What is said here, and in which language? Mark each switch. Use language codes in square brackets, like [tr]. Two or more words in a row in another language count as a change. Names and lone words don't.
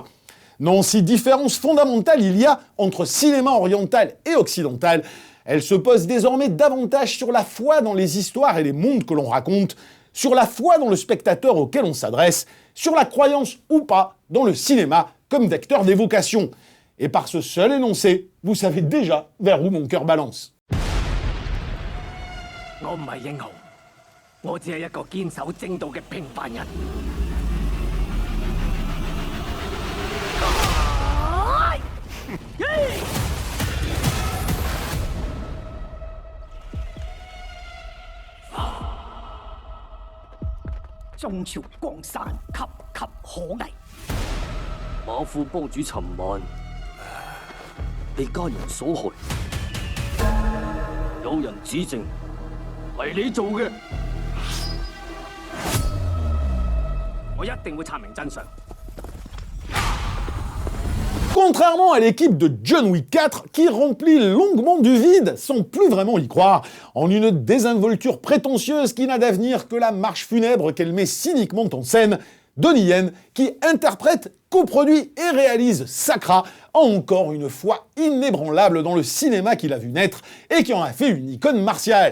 [fr] Non, si différence fondamentale il y a entre cinéma oriental et occidental, elle se pose désormais davantage sur la foi dans les histoires et les mondes que l'on raconte, sur la foi dans le spectateur auquel on s'adresse, sur la croyance ou pas dans le cinéma comme vecteur d'évocation. Et par ce seul énoncé, vous savez déjà vers où mon cœur balance. [yue] 我唔係英雄，我只係一個堅守正道嘅平凡人。中朝江山岌岌可危。馬副幫主尋晚被家人所害，有人指證係你做嘅，我一定會查明真相。 [fr] Contrairement à l'équipe de John Wick 4 qui remplit longuement du vide sans plus vraiment y croire, en une désinvolture prétentieuse qui n'a d'avenir que la marche funèbre qu'elle met cyniquement en scène, Donnie Yen, qui interprète, coproduit et réalise Sakra, a encore une foi inébranlable dans le cinéma qu'il a vu naître et qui en a fait une icône martiale.